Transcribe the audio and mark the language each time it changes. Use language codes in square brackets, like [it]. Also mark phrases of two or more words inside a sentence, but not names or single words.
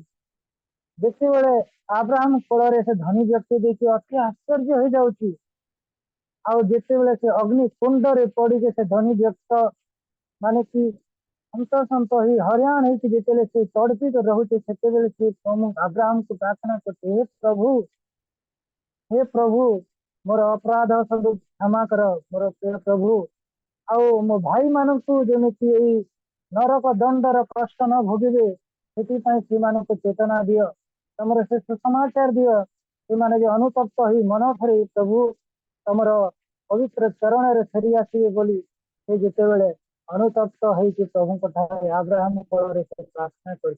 [or] ଯେତେବେଳେ ଆବ୍ରାହମ କୋଳରେ ସେ ଧନୀ ବ୍ୟକ୍ତି ଦେଇକି ଅତି ଆଶ୍ଚର୍ଯ୍ୟ ହେଇଯାଉଛି। ଆଉ ଯେତେବେଳେ ସେ ଅଗ୍ନି କୁଣ୍ଡରେ ପଡିକି ସେ ଧନୀ ବ୍ୟକ୍ତ ମାନେ କି ସନ୍ତୋଷ ହେଇ ହଇରାଣ ହେଇକି ଯେତେବେଳେ ସେ ତଡପିତ ରହୁଛି, ସେତେବେଳେ ସେ ଆବ୍ରାହମକୁ ପ୍ରାର୍ଥନା କରୁଛି, ହେ ପ୍ରଭୁ ମୋର ଅପରାଧ ସବୁ କ୍ଷମା କର ମୋର ପ୍ରିୟ ପ୍ରଭୁ। ଆଉ ମୋ ଭାଇମାନଙ୍କୁ ଯେମିତି ଏଇ ନରକ ଦଣ୍ଡର କଷ୍ଟ ନ ଭୋଗିବେ, ସେଥିପାଇଁ ସେମାନଙ୍କୁ ଚେତନା ଦିଅ, ତମର ସେ ସୁସମାଚାର ଦିଅ। ସେମାନେ ଯେ ଅନୁତପ୍ତ ହେଇ ମନ ଭରି ପ୍ରଭୁ ତମର ପବିତ୍ର ଚରଣରେ ଫେରି ଆସିବେ ବୋଲି ସେ ଯେତେବେଳେ ଅନୁତପ୍ତ ହେଇକି ପ୍ରଭୁଙ୍କ ଠାରେ ଆବ୍ରାହମ କୋଳରେ ସେ ପ୍ରାର୍ଥନା କରିଛି।